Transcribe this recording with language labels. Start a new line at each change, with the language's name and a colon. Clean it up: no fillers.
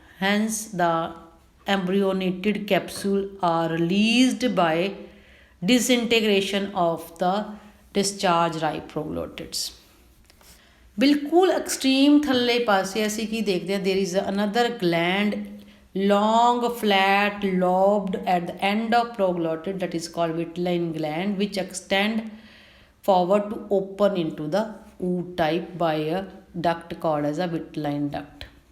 English: Hence the embryonated capsule are released by disintegration of the discharge ripe proglottids.
Punjabi: ਬਿਲਕੁਲ extreme ਥੱਲੇ ਪਾਸੇ ਅਸੀਂ ਕੀ ਦੇਖਦੇ ਹਾਂ
English: there is another gland long flat lobed at the end of proglottid, that is called vitelline gland, which extend forward to open into the oote type by a duct called as a vitelline duct.